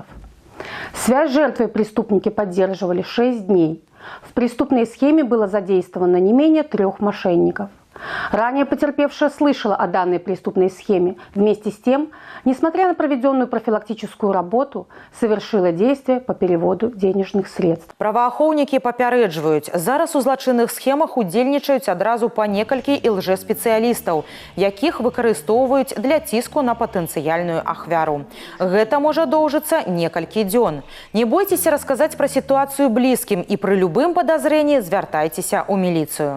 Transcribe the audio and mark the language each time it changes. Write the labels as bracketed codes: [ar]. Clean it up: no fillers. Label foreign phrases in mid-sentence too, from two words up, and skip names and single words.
[ru] Связь с жертвой преступники поддерживали 6 дней. В преступной схеме было задействовано не менее 3 мошенников. Ранее потерпевшая слышала о данной преступной схеме. Вместе с тем, несмотря на проведенную профилактическую работу, совершила действия по переводу денежных средств. [be] Праваахоўнікі папярэджваюць, зараз у злачынных схемах удзельнічаюць адразу па некалькі лжэспецыялістаў, якіх выкарыстоўваюць для ціску на патэнцыяльную ахвяру. Гэта можа доўжыцца некалькі дзён. Не бойцеся расказаць пра сітуацыю блізкім і пры любым падазрэнні звяртайцеся ў міліцыю.